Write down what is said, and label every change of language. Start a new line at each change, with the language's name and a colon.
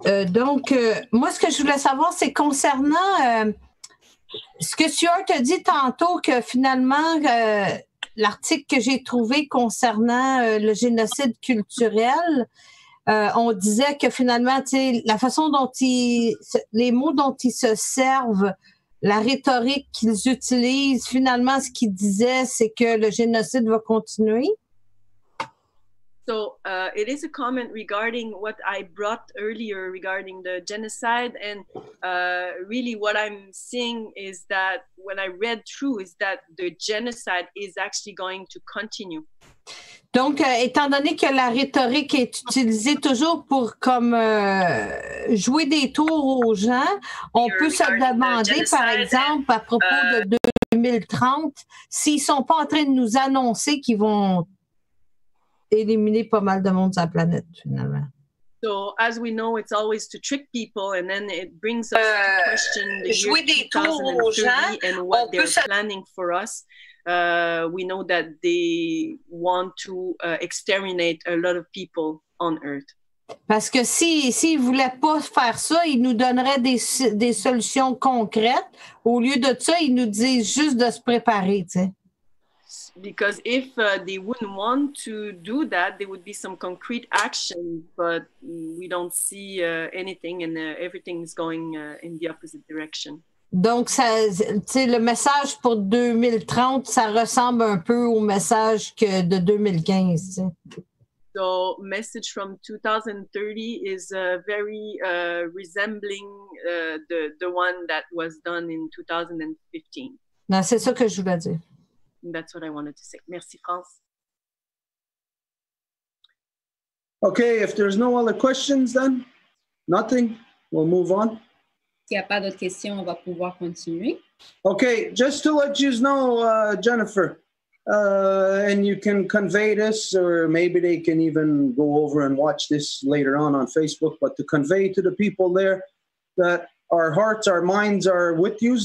French: Donc, moi, ce que je voulais savoir, c'est concernant ce que Stuart a dit tantôt, que finalement, l'article que j'ai trouvé concernant le génocide culturel, on disait que finalement, la façon dont les mots dont ils se servent, la rhétorique qu'ils utilisent, finalement, ce qu'ils disaient, c'est que le génocide va continuer.
English: So it is a comment regarding what I brought earlier regarding the genocide. And really what I'm seeing is that when I read through is that the genocide is actually going to continue.
French: Donc, étant donné que la rhétorique est utilisée toujours pour comme jouer des tours aux gens, on peut se demander, par exemple, à propos de 2030, s'ils ne sont pas en train de nous annoncer qu'ils vont éliminer pas mal de monde sur la planète, finalement.
English: So, as we know, it's always to trick people, and then it brings us to question the year 2030 and what they're planning for us. We know that they want to exterminate a lot of people on Earth.
French: Parce que s'ils ne voulaient pas faire ça, ils nous donneraient des solutions concrètes. Au lieu de ça, ils nous disent juste de se préparer, tu sais.
English: Because if they wouldn't want to do that, there would be some concrete action, but we don't see anything, and everything is going in the opposite direction.
French: Donc, le message pour 2030, ça ressemble un peu au message de 2015. T'sais.
English: So, message from 2030 is very resembling the one that was done in 2015.
French: Non, c'est ça que je voulais dire.
English: That's what I wanted to say.
French: Merci, France.
English: Okay, if there's no other questions, then nothing. We'll move on.
French: S'il n'y a pas d'autres questions, on va pouvoir continuer.
English: Okay, just to let you know, Jennifer, and you can convey this, or maybe they can even go over and watch this later on Facebook, but to convey to the people there that our hearts, our minds are with you.